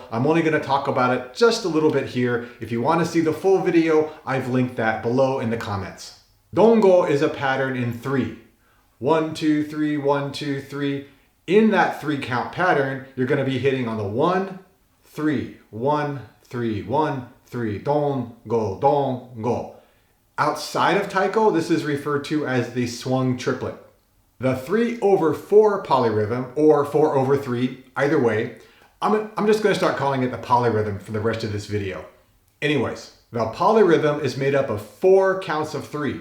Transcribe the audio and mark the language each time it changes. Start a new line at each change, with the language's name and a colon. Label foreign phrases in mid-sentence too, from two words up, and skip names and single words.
English: I'm only going to talk about it just a little bit here. If you want to see the full video, I've linked that below in the comments. Dongo is a pattern in 3. 1, 2, 3, 1, 2, 3. In that 3 count pattern, you're going to be hitting on the 1, 3, 1, 3, 1, 3, don, go, don, go. Outside of Taiko, this is referred to as the swung triplet. The 3/4 polyrhythm, or 4/3, either way, I'm just going to start calling it the polyrhythm for the rest of this video. Anyways, the polyrhythm is made up of 4 counts of 3.